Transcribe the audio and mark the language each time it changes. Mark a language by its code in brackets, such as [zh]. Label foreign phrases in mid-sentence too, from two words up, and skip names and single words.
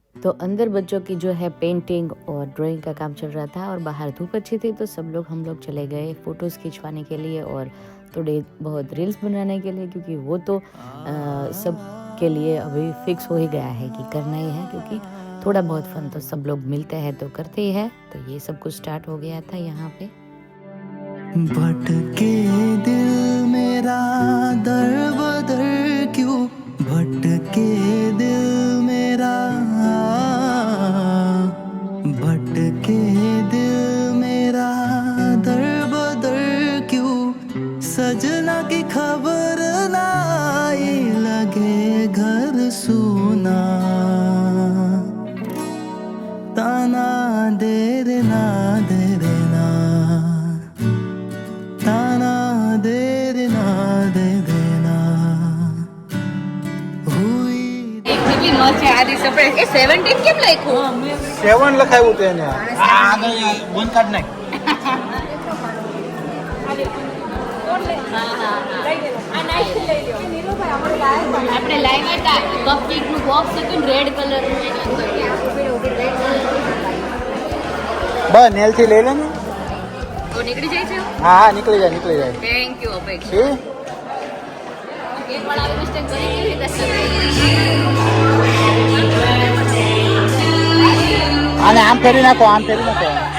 [hi] तो अंदर बच्चों की जो है पेंटिंग और ड्राइंग का काम चल रहा था और बाहर धूप अच्छी थी, तो सब लोग हम लोग चले गए फ़ोटोज़ खिंचवाने के लिए और थोड़े बहुत रील्स बनाने के लिए, क्योंकि वो तो सब के लिए अभी फिक्स हो ही गया है कि करना ही है, क्योंकि थोड़ा बहुत फन तो सब लोग मिलते हैं तो करते ही है। तो ये सब कुछ स्टार्ट हो गया था यहाँ पे। भटके दिल मेरा दर बदर क्यों, भटके दिल मेरा, भटके दिल मेरा दर बदर क्यों, सजना की खबर ना आई, लगे घर सूना, ताना दे देना, दे देना, ताना दे देना, दे देना, हुई [gu] કેટલી મસ્ત છે આ દિવસે આપણે એ 17 કેમ લખ્યું 7 લખાયું હતું એને. આ આગળ [en] one card [gu] નાખ. આપણે લાવ્યા હતા કપકેકનું બોક્સ હતું ને રેડ કલરનું એની અંદર બસ નેલથી લઈ લે ને. તો નીકળી જાય છે હા હા નીકળી જાય નીકળી જાય. [en] thank you અપેક્ષા [gu] શું એક વાર આવી મિસ્ટેક કરી કેવી રીતે આને આમ ફેરી નાખો, આમ ફેરી નાખો.